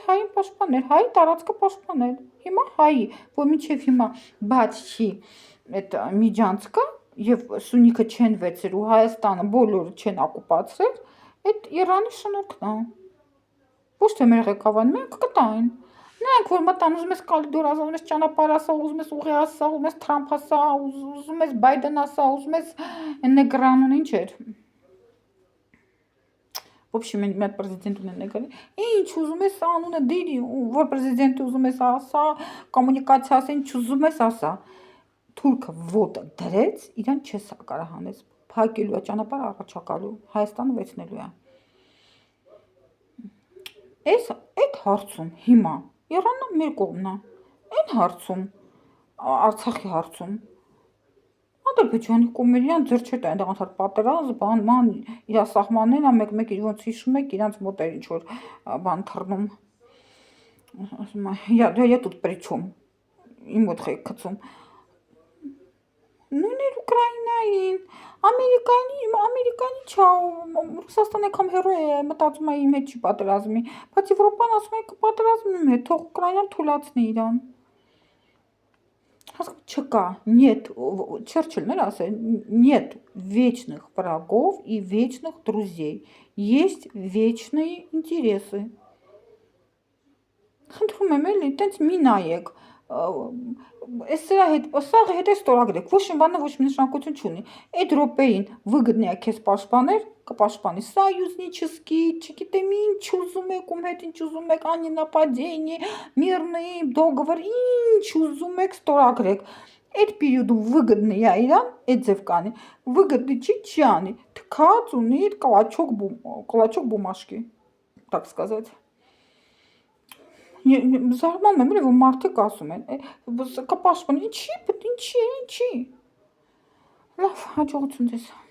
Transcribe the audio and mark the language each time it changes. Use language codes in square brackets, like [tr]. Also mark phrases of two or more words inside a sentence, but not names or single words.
[hy] հային պաշտպանել, հայի տարածքը պաշտպանել, հիմա հայի, որ մինչև հիմա բաց չի այդ միջանցքը և Սյունիքը չեն վեցել ու Հայաստանը բոլորը չեն ակուպացրել, այդ Իրանի շնորհքն է, ոչ թե մեր ղեկավարն, մենք կտային, նրանք որ մտան, ուզում ես կալիդոր ասա, ուզում ես ճանապարհ ասա, ուզում ես ուղի ասա, ուզում ես Թրամփ ասա, ուզում ես Բայդեն ասա, ուզում ես Նեգրանուն ինչ էր, [ru] в общем, [hy] մի հատ պրեզիդենտ ունեն եկել, ինչ ուզում ես անունը դիրի, որ պրեզիդենտը ուզում ես ասա, կոմունիկացիա ասա, ինչ ուզում ես ասա, թուրքը ոտը դրեց, իրան չես կարող հանես, փակելու է ճանապարհը առաջակալու, Հայաստանը վեցնելու է։ Այդ հարցում հիմա Իրանը մեր կողմն է, այն հարցում, Արցախի հարցում, Ադրբեջանի կողմն իրան ձեռ չէ տա, այնտեղ անցած պատերազմ, բան, իր սահմաններն է, մեկ ոնց հիշում եք, իրանց մոտ էր ինչ-որ բան թռնում, ասում է, [ru] я тут при чем, [hy] իմ մոտ եք գցում, նույն էր Ուկրաինային, Ամերիկանի չա, Ռուսաստան եկամ հերո է, մտածում է իմ հետ չի պատերազմի, բայց Եվրոպան ասում է կպատերազմի իմ հետ, թող Ուկրաինան թուլացնի իրան։ Չկա, нет, Չերչիլն էր ասել, [ru] нет вечных врагов и вечных друзей, есть вечные интересы։ [hy] Խնդրում եմ էլի, տենց մի նայեք, սրա հետ է ստորագրեք, ոչ մի բանը ոչ մի նշանակություն չունի, այդ րոպեին выгоднее քեզ պաշտպաներ, կպաշտպանի союзнический, չգիտեմ ինչ ուզում եք, ում հետ ինչ ուզում եք, աննապадение, [ru] мирный договор, [hy] ինչ ուզում եք ստորագրեք, այդ периодում выгоднее իրան, այդ ձև կանի, выгодный չի անի, թքած ունի [ru] клочок бумажки, так сказать։ [hy] Զարմանում եմ, որ մարդիկ ասում են, կպաշտպանի, ինչի, լավ, հաջողություն ձեզ։